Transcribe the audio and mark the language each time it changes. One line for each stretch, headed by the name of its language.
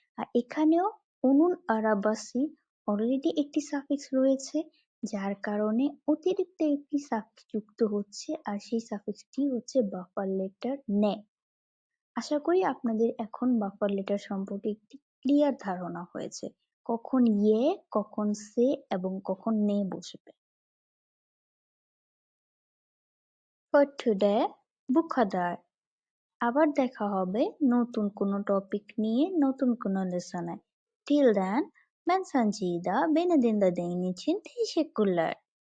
Bangla: আর এখানেও অনুন আরাবাসি অলরেডি একটি সাফিক্স রয়েছে, যার কারণে অতিরিক্ত একটি সাফিক্স যুক্ত হচ্ছে, আর সেই সাফিক্সটি হচ্ছে বাফার লেটার নে। আশা করি আপনাদের এখন বাফার লেটার সম্পর্কে একটি ক্লিয়ার ধারণা হয়েছে, কখন ইয়ে, কখন সে এবং কখন নে বসবে।
English: For today,
Turkish: বুখাদার।
Bangla: আবার দেখা হবে নতুন কোনো টপিক নিয়ে নতুন কোনো লেসনে।
English: Till then,
Turkish: ben Sanjida, beni dinlediğin için teşekkürler.